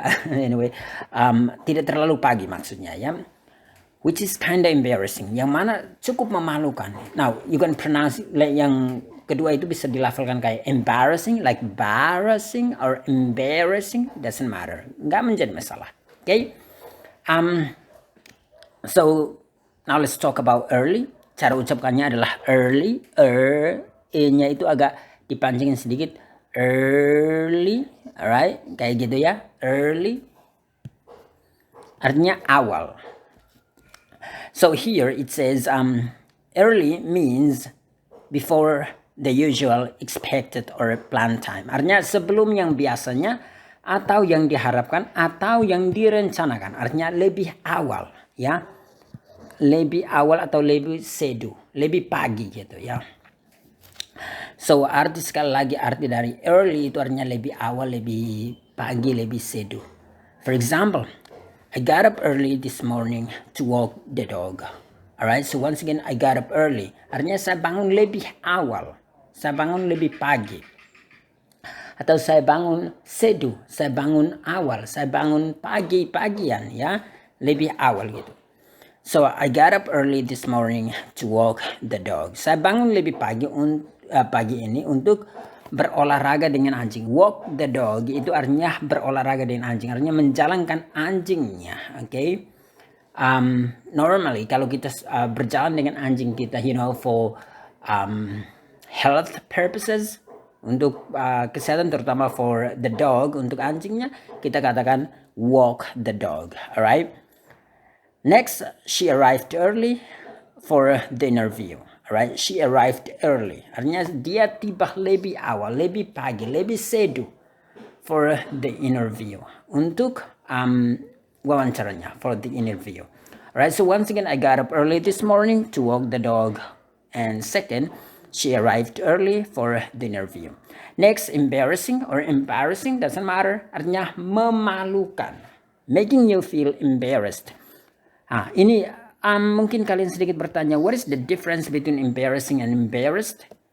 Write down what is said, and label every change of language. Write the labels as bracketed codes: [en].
[id] Anyway, tidak terlalu pagi maksudnya ya. [en] Which is kinda embarrassing. [id] Yang mana cukup memalukan. [en] Now, you can pronounce [id] yang kedua itu bisa dilafalkan kayak embarrassing, [en] like embarrassing or embarrassing, doesn't matter. [id] Nggak menjadi masalah. Okay? [en] So, now let's talk about early. [id] Cara ucapkannya adalah early. E-nya itu agak dipancingin sedikit. Early. Alright. Kayak gitu ya. Early. Artinya awal. [en] So here it says early means before the usual expected or planned time. [id] Artinya sebelum yang biasanya atau yang diharapkan atau yang direncanakan. Artinya lebih awal ya. Lebih awal atau lebih seduh, lebih pagi gitu ya. So arti sekali lagi arti dari early itu artinya lebih awal, lebih pagi, lebih seduh. [en] For example, I got up early this morning to walk the dog. Alright, so once again I got up early. [id] Artinya saya bangun lebih awal, saya bangun lebih pagi. Atau saya bangun seduh, saya bangun awal, saya bangun pagi-pagian ya, lebih awal gitu. [en] So I got up early this morning to walk the dog. [id] Saya bangun lebih pagi ini untuk berolahraga dengan anjing. Walk the dog itu artinya berolahraga dengan anjing. Artinya menjalankan anjingnya. Okay? Normally kalau kita berjalan dengan anjing kita, [en] for health purposes, [id] untuk kesehatan terutama [en] for the dog, [id] untuk anjingnya, kita katakan walk the dog. Alright? [en] Next, she arrived early for the interview. Alright, she arrived early. [id] Artinya dia tiba lebih awal, lebih pagi, lebih seduh [en] for the interview. [id] Untuk wawancaranya, [en] for the interview. Alright, so once again, I got up early this morning to walk the dog. And second, she arrived early for the interview. Next, embarrassing or embarrassing, doesn't matter. [id] Artinya memalukan. [en] Making you feel embarrassed. [id] Ini mungkin kalian sedikit bertanya, [en] what is the difference between embarrassing and embarrassed?